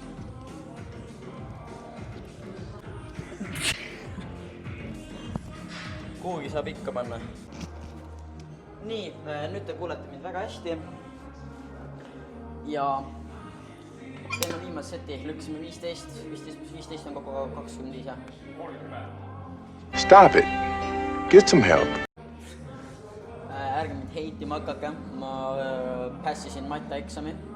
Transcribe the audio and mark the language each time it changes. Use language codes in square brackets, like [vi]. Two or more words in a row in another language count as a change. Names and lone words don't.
[et] Kuhugi saab ikka panna. Nii, nüüd te kuulete mind väga hästi. Ja teeme viimase seti, lükkasime 15 plus 15 on kokku 25 ja 30. [en] Stop it. Get some help. [et] Ärge mind heitima hakake, ma passisin matemaatikaeksami.